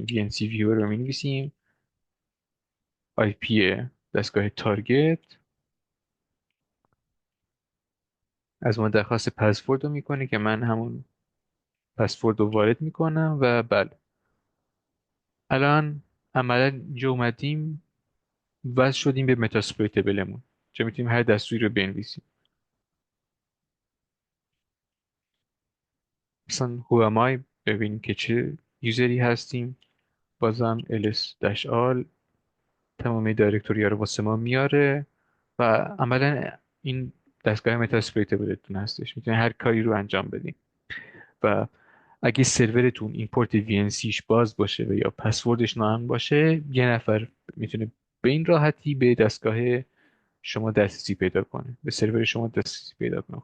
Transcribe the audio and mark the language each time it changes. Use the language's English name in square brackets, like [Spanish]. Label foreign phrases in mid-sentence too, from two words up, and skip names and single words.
[Persian] VNC Viewer رو مینویسیم، IP دستگاه تارگت از ما درخواست پسورد رو میکنه که من همون پسورد رو وارد میکنم و بله، الان عملا اینجا اومدیم وصل شدیم به متاسپلویتبلمون، چه میتونیم هر دستوری رو بنویسیم. مثلا [English] who am I [Persian] ببینیم که چه یوزری هستیم. بازم ls-all تمامی دایرکتوری ها رو واسه ما میاره و عملا این دستگاه متاسپلویتبلتون هستش، میتونید هر کاری رو انجام بدیم. و اگه سرورتون این پورت VNCش باز باشه و یا پسوردش ناامن باشه، یه نفر میتونه به این راحتی به دستگاه شما دسترسی پیدا کنه، به سرور شما دسترسی پیدا کنه.